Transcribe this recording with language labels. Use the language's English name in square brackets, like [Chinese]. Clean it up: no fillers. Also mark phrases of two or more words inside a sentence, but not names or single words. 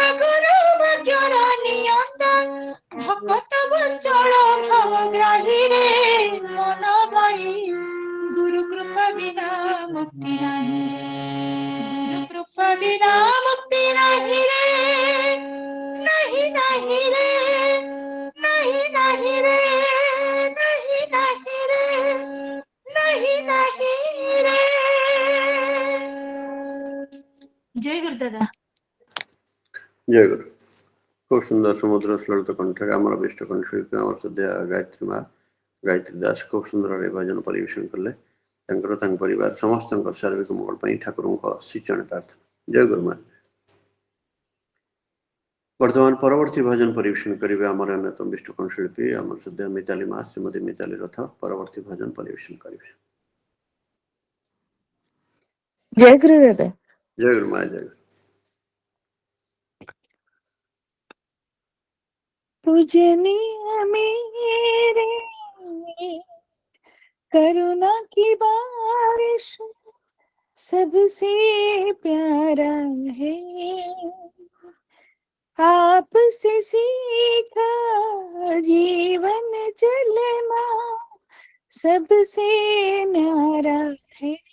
[Bangla] গুরু ভাগ্যর নিয়ন্তা ভক্ত বৎসল ভবগ্রাহী রে মন ভাই গুরু কৃপা বিনা মুক্তি নাহি গুরু কৃপা বিনা মুক্তি নাহি রে নাহি নাহি রে নাহি নাহি রে নাহি নাহি রে নাহি নাহি রে জয় গুরু দাদা জয় গুরু। খুব সুন্দর সমুদ্র শ্লোক কণ্ঠে আমার অভিষ্ট কণ্ঠশিল্পী আমার শ্রদ্ধেয় [Odia] ଗାୟତ୍ରୀ ମା ଗାୟତ୍ରୀ ଦାସ ଖୁବ ସୁନ୍ଦର ଭାବେ ଭଜନ ପରିବେଷଣ କଲେ। ତାଙ୍କର ତାଙ୍କ ପରିବାର ସମସ୍ତଙ୍କର ଶାରୀରିକ ମଙ୍ଗଳ ପାଇଁ ଠାକୁରଙ୍କ ଶ୍ରୀଚରଣ ପ୍ରାର୍ଥନା। ଜୟ ଗୁରୁ ମା। ବର୍ତ୍ତମାନ ପରବର୍ତ୍ତୀ ଭଜନ ପରିବେଷଣ କରିବେ ଆମର ଅନ୍ୟତମ ବିଷ୍ଟ କଣ୍ଠଶିଳ୍ପୀ ଆମର ଶ୍ରଦ୍ଧେୟ ମିତାଲି ମା ଶ୍ରୀମତୀ ମିତାଲି ରଥ ପରବର୍ତ୍ତୀ ଭଜନ ପରିବେଷଣ କରିବେ। ଜୟ ଗୁରୁ ଦାଦା। ଜୟ ଗୁରୁ ମା। ଜୟ ଗୁରୁ। [Hindi] पूजनीय मेरे करुणा की बारिश सबसे प्यारा है आपसे सीखा जीवन चलना सबसे न्यारा है